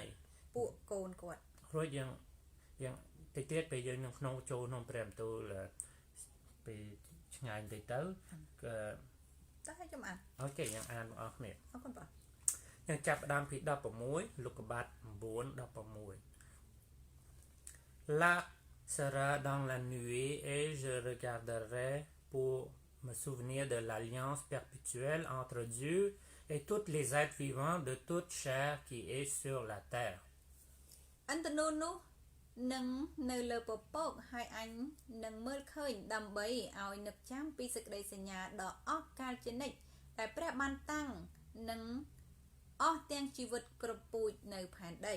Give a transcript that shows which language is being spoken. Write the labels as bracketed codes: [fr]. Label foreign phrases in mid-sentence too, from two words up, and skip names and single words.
[km] ពួកកូនគាត់ រួចយើងតិចទៀតពេលយើងនៅក្នុងចូលក្នុងព្រះបន្ទូលពេលឆ្ងាយបន្តិចទៅ តែខ្ញុំអាន អូខេយើងអានបងប្អូនគ្នា អរគុណបង យើងចាប់ផ្ដើមពី16លោកកបាត់9 16 [fr] Là sera dans la nuée et je regarderai pour me souvenir de l'alliance perpétuelle entre Dieu et tous les êtres vivants de toute chair qui est sur la terre [km] អន្តនូននោះនឹងនៅលើពពកហើយអញនឹងមើលឃើញដើម្បីឲ្យនឹកចាំពីសេចក្តីសញ្ញាដ៏អស់កលជានិច្ចតែព្រះបានតាំងនឹងអស់ទាំងជីវិតគ្រប់ពូជនៅផែនដី